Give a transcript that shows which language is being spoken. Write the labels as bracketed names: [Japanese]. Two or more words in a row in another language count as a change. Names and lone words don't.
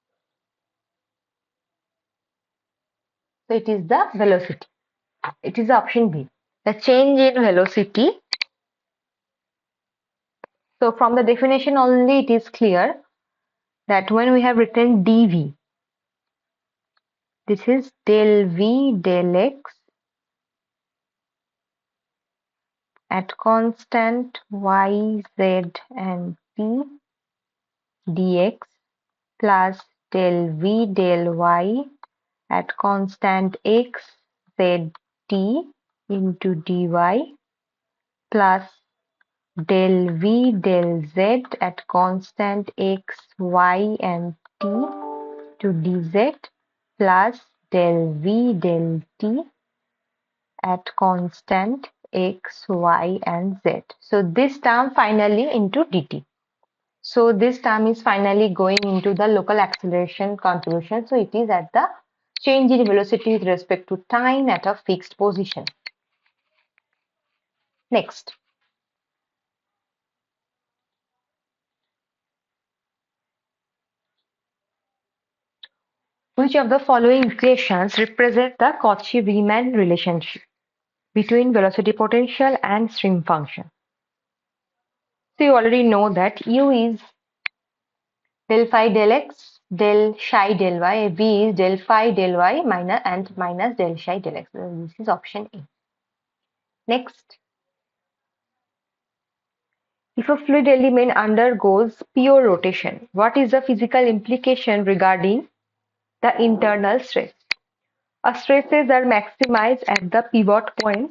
[English] So it is the velocity. It is option B. The change in velocity. So from the definition only it is clear that when we have written dv, this is del v del x at constant y, z and t dx plus del v del y at constant x, z, t into dy plus del v del z at constant x, y and t to dz plus del v del t at constant x, y and z. So this term finally into dt. So this term is finally going into the local acceleration contribution. So it is at the change in velocity with respect to time at a fixed position. Next. Which of the following equations represent the Cauchy-Riemann relationship between velocity potential and stream function? So you already know that u is del phi del x, del psi del y, v is del phi del y minus del psi del x. So this is option A. Next. If a fluid element undergoes pure rotation, what is the physical implication regarding the internal stress? Stresses are maximized at the pivot point.